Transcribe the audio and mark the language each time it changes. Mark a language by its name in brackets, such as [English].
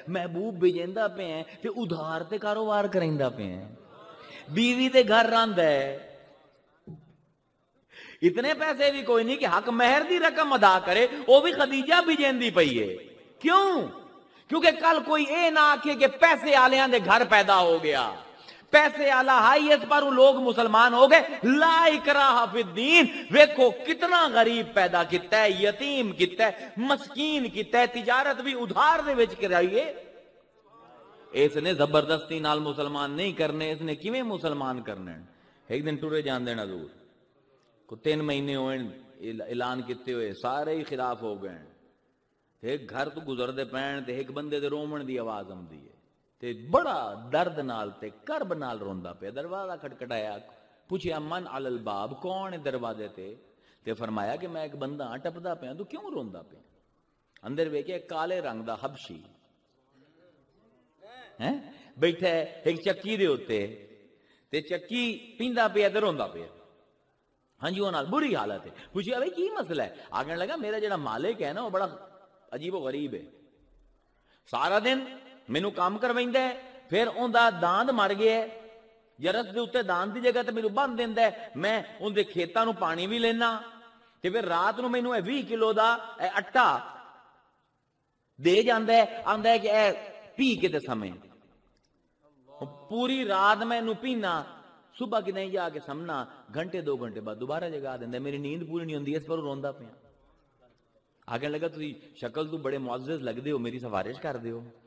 [Punjabi] محبوب بھیجیندا پے ہیں تے ادھار تے کاروبار کریندا پے ہیں. بیوی تے گھر رہندا ہے. اتنے پیسے بھی کوئی نہیں کہ حق مہر دی رقم ادا کرے. وہ بھی خدیجہ بھیجیندی پئی ہے. کیوں؟ کیونکہ کل کوئی اے نہ آکھے کہ پیسے آلیاں دے گھر پیدا ہو گیا، پیسے آلہ ہائیت پر لوگ مسلمان ہو گئے. [Arabic] لا اکراہ فی الدین. [Punjabi] ویکھو کتنا غریب پیدا کیتا ہے، یتیم کیتا ہے، مسکین کیتا ہے، تجارت بھی ادھار دے وچ کرائیے. اس نے زبردستی نال مسلمان نہیں کرنے، اس نے کیویں مسلمان کرنے؟ ایک دن ٹرے جان دینا دور کو 3 مہینے ہوئے اعلان کیتے ہوئے سارے ہی خلاف ہو گئے. ایک گھر تو گزردے پین تے ایک بندے دے رومن دی آواز آندی ہے تے بڑا درد نال تے کرب نال روندا پیا. دروازہ کھٹکھٹایا، پوچھیا [Arabic] من علی الباب، [Punjabi] کون ہے دروازے تے فرمایا کہ میں ایک بندہ ہاں ٹپدا پیا. تو کیوں روندا پیا؟ اندر ویکھیا کالے رنگ دا حبشی بیٹھا ہے ایک چکی دے اوتے تے چکی پیندا پیا تے روندا پیا. ہاں جی، وہ بری حالت ہے. پوچھیا بھائی کی مسئلہ ہے؟ آگے لگا میرا جڑا مالک ہے نا وہ بڑا عجیب و غریب ہے. سارا دن مینوں کام کرویندا ہے، پھر اوندا داند مر گیا ہے، جرس دے اوتے داند دی جگہ تے مینوں بن دیندا ہے. میں اون دے کھیتاں نو پانی بھی لینا تے پھر رات نو مینوں 20 کلو دا آٹا دے جاندا ہے. آندا ہے کہ اے پی کے تے سمے پوری رات میں نو پینا، صبح کی نہیں جا کے سمنا، گھنٹے 2 گھنٹے بعد دوبارہ جگا دیندا. میری نیند پوری نہیں ہوندی، اس پر روندا پیا. آگے لگا تسی شکل تو بڑے معزز لگدے ہو، میری سفارش کر دیو.